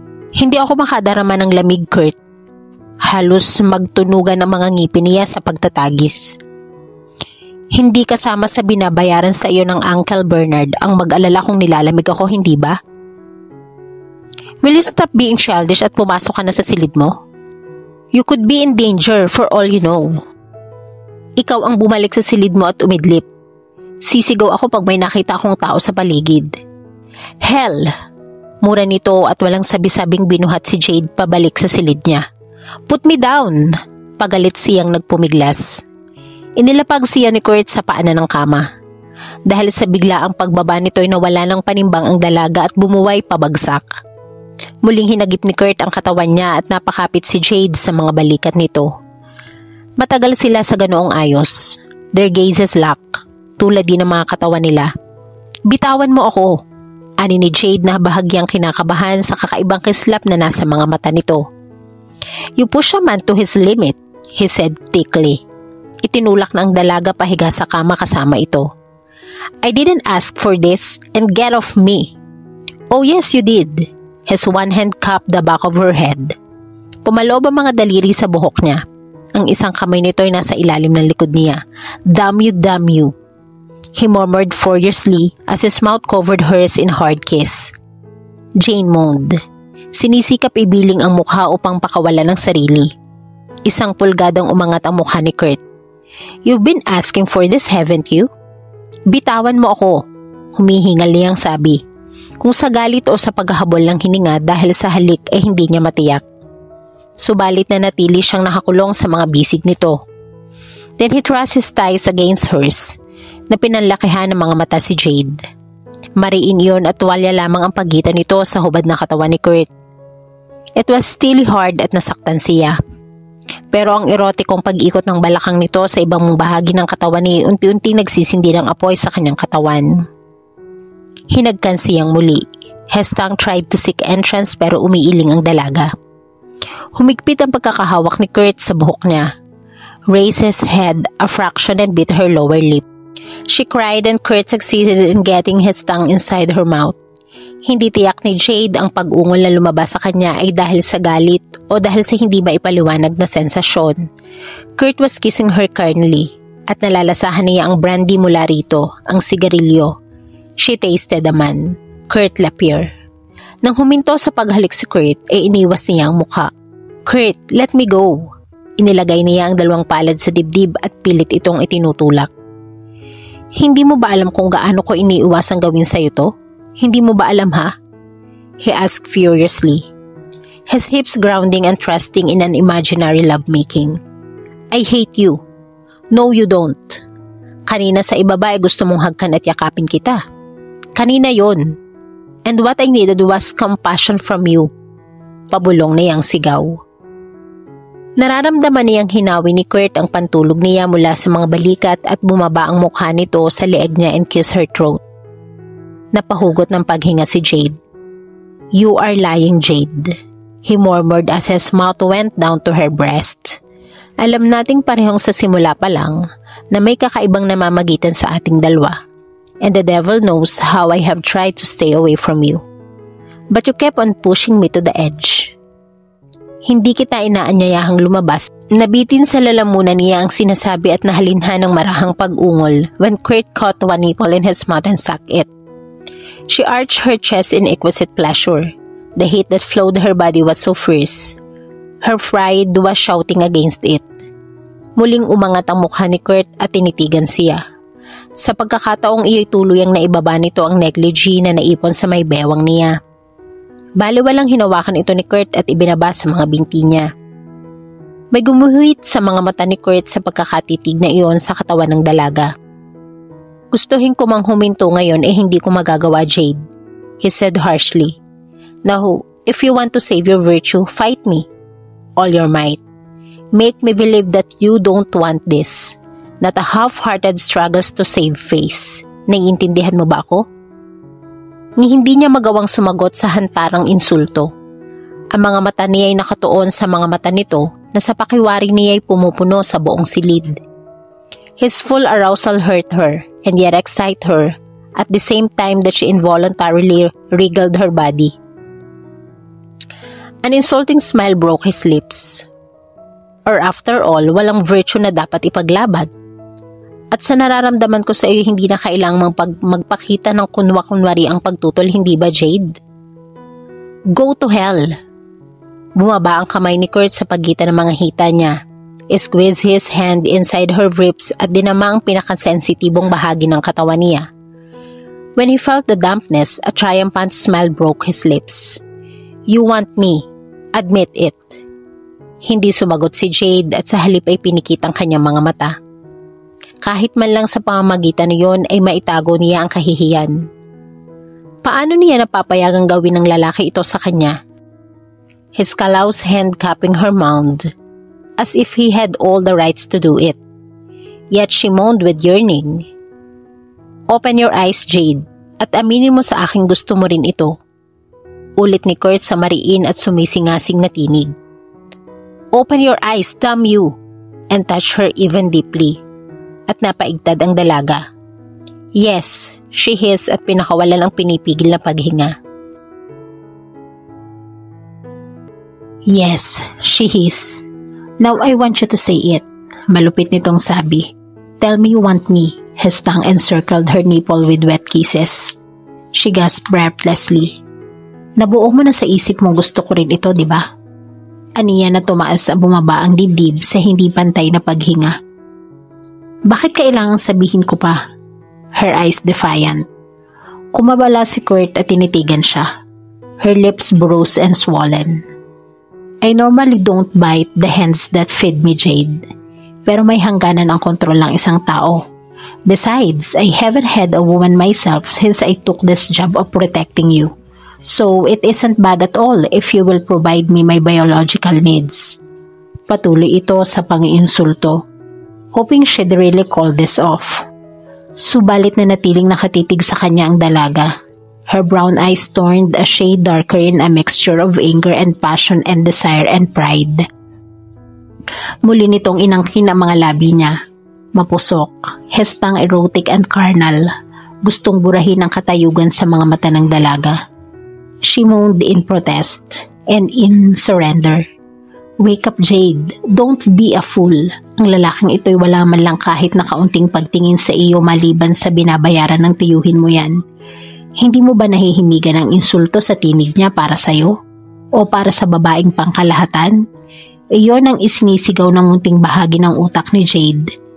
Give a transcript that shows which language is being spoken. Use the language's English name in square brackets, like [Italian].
[Filipino] Hindi ako makadarama ng lamig, Kurt. Halos magtunugan ang mga ngipin niya sa pagtatagis. Hindi kasama sa binabayaran sa iyo ng Uncle Bernard ang mag-alala kung nilalamig ako, hindi ba? [English] Will you stop being childish [Filipino] at pumasok ka na sa silid mo? [English] You could be in danger for all you know. [Filipino] Ikaw ang bumalik sa silid mo at umidlip. Sisigaw ako pag may nakita akong tao sa paligid. [English] Hell! [Filipino] Mura nito at walang sabi-sabing binuhat si Jade pabalik sa silid niya. [English] Put me down! [Filipino] Pagalit siyang nagpumiglas. Inilapag siya ni Kurt sa paanan ng kama. Dahil sa biglaang pagbaba nito ay nawala ng panimbang ang dalaga at bumuway pabagsak. Muling hinagip ni Kurt ang katawan niya at napakapit si Jade sa mga balikat nito. Matagal sila sa ganoong ayos. [English] Their gazes lock, [Filipino] tulad din ng mga katawan nila. Bitawan mo ako, ani ni Jade na bahagyang kinakabahan sa kakaibang kislap na nasa mga mata nito. [English] You push a man to his limit, he said thickly. [Filipino] Itinulak na ang dalaga pahiga sa kama kasama ito. [English] I didn't ask for this and get off me. Oh yes, you did. His one hand cupped the back of her head. Pumaloob ang mga daliri sa buhok niya. Ang isang kamay nito ay nasa ilalim ng likod niya. Damn you, damn you. He murmured furiously as his mouth covered hers in hard kiss. Jane moaned. [Filipino] Sinisikap ibiling ang mukha upang pakawalan ng sarili. Isang pulgadang umangat ang mukha ni Kurt. [English] You've been asking for this, haven't you? [Filipino] Bitawan mo ako, humihingal niyang sabi. Kung sa galit o sa paghahabol ng hininga dahil sa halik ay hindi niya matiyak. Subalit na natili siyang nakakulong sa mga bisig nito. [English] Then he thrust his thighs against hers, [Filipino] na pinanlakihan ng mga mata si Jade. Mariin iyon at tuwalya lamang ang pagitan nito sa hubad na katawan ni Kurt. [English] It was still hard [Filipino] at nasaktan siya. Pero ang erotikong pag-ikot ng balakang nito sa ibang bahagi ng katawan ni unti-unti nagsisindi ng apoy sa kanyang katawan. Hinagkan siyang muli. [English] His tongue tried to seek entrance [Filipino] pero umiiling ang dalaga. Humigpit ang pagkakahawak ni Kurt sa buhok niya. [English] Raised his head a fraction and bit her lower lip. She cried and Kurt succeeded in getting his tongue inside her mouth. [Filipino] Hindi tiyak ni Jade ang pag-ungol na lumabas sa kanya ay dahil sa galit o dahil sa hindi maipaliwanag na sensasyon. [English] Kurt was kissing her carnally [Filipino] at nalalasahan niya ang brandy mula rito, ang sigarilyo. [English] She tasted the man, Kurt Lapierre. [Filipino] Nang huminto sa paghalik si Kurt, iniwas niya ang mukha. Kurt, [English] let me go. [Filipino] Inilagay niya ang dalawang palad sa dibdib at pilit itong itinutulak. Hindi mo ba alam kung gaano ko iniiwasang gawin sa'yo to? Hindi mo ba alam ha? [English] He asked furiously. His hips grounding and thrusting in an imaginary lovemaking. I hate you. No, you don't. [Filipino] Kanina sa ibaba ay gusto mong hagkan at yakapin kita. Kanina yon. [English] And what I needed was compassion from you. [Filipino] Pabulong niyang sigaw. Nararamdaman niyang hinawi ni Kurt ang pantulog niya mula sa mga balikat at bumaba ang mukha nito sa leeg niya [English] and kiss her throat. [Filipino] Napahugot ng paghinga si Jade. [English] You are lying, Jade, he murmured as his mouth went down to her breast. [Filipino] Alam nating parehong sa simula pa lang na may kakaibang namamagitan sa ating dalawa. [English] And the devil knows how I have tried to stay away from you. But you kept on pushing me to the edge. [Filipino] Hindi kita inaanyayahang lumabas. Nabitin sa lalamunan niya ang sinasabi at nahalinha ng marahang pag-ungol [English] when Kurt caught one nipple in his mouth and sucked it. She arched her chest in exquisite pleasure. The heat that flowed her body was so fierce. Her pride was shouting against it. [Filipino] Muling umangat ang mukha ni Kurt at tinitigan siya. Sa pagkakataong iyo'y tuluyang naibaba nito ang negligee na naipon sa may bewang niya. Baliwalang hinawakan ito ni Kurt at ibinaba sa mga binti niya. May gumuhit sa mga mata ni Kurt sa pagkakatitig na iyon sa katawan ng dalaga. Gustuhin ko mang huminto ngayon hindi ko magagawa, Jade, [English] he said harshly. Now, if you want to save your virtue, fight me. All your might. Make me believe that you don't want this. Not a half-hearted struggles to save face. [Filipino] Naiintindihan mo ba ako? Ni hindi niya magawang sumagot sa hantarang insulto. Ang mga mata niya ay nakatuon sa mga mata nito na sa pakiwari niya ay pumupuno sa buong silid. [English] His full arousal hurt her and yet excite her at the same time that she involuntarily wriggled her body. An insulting smile broke his lips. Or after all, [Filipino] walang virtue na dapat ipaglaban. At sa nararamdaman ko sa iyo, hindi na kailangang magpakita ng kunwa-kunwari ang pagtutol, hindi ba, Jade? [English] Go to hell! [Filipino] Bumaba ang kamay ni Kurt sa pagitan ng mga hita niya. [English] Squeezed his hand inside her ribs [Filipino] at dinama ang pinakasensitibong bahagi ng katawan niya. [English] When he felt the dampness, a triumphant smile broke his lips. You want me. Admit it. [Filipino] Hindi sumagot si Jade at sa halip ay pinikit ang kanyang mga mata. Kahit man lang sa pamamagitan niyon ay maitago niya ang kahihiyan. Paano niya napapayagang gawin ng lalaki ito sa kanya? [English] His callous hand cupping her mound, as if he had all the rights to do it. Yet she moaned with yearning. Open your eyes, [Filipino] Jade, at aminin mo sa aking gusto mo rin ito. Ulit ni Kurt sa mariin at sumisingasing na tinig. [English] Open your eyes, damn you, and touch her even deeply. [Filipino] At napaigtad ang dalaga. [English] Yes, she hissed [Filipino] at pinakawalan ang pinipigil na paghinga. [English] Yes, she hissed. Now I want you to say it. [Filipino] Malupit nitong sabi. [English] Tell me you want me. His tongue encircled her nipple with wet kisses. She gasped breathlessly. [Filipino] Nabuo mo na sa isip mo gusto ko rin ito, di ba? Aniya na tumaas sa bumaba ang dibdib sa hindi pantay na paghinga. Bakit kailangang sabihin ko pa? [English] Her eyes defiant. [Filipino] Kumabala si Kurt at tinitigan siya. [English] Her lips bruised and swollen. I normally don't bite the hands that feed me, Jade. [Filipino] Pero may hangganan ang kontrol ng isang tao. [English] Besides, I haven't had a woman myself since I took this job of protecting you. So it isn't bad at all if you will provide me my biological needs. [Filipino] Patuloy ito sa pang-iinsulto. [English] Hoping she'd really call this off. [Filipino] Subalit na natiling nakatitig sa kanya ang dalaga. [English] Her brown eyes turned a shade darker in a mixture of anger and passion and desire and pride. [Filipino] Muli nitong inangkin ang mga labi niya. Mapusok, [English] his tongue erotic and carnal. [Filipino] Gustong burahin ang katayugan sa mga mata ng dalaga. [English] She moaned in protest and in surrender. Wake up, Jade. Don't be a fool. [Filipino] Ang lalaking ito'y wala man lang kahit na kaunting pagtingin sa iyo maliban sa binabayaran ng tiyuhin mo yan. Hindi mo ba nahihimigan ang insulto sa tinig niya para sa'yo? O para sa babaeng pangkalahatan? Iyon ang isinisigaw ng munting bahagi ng utak ni Jade.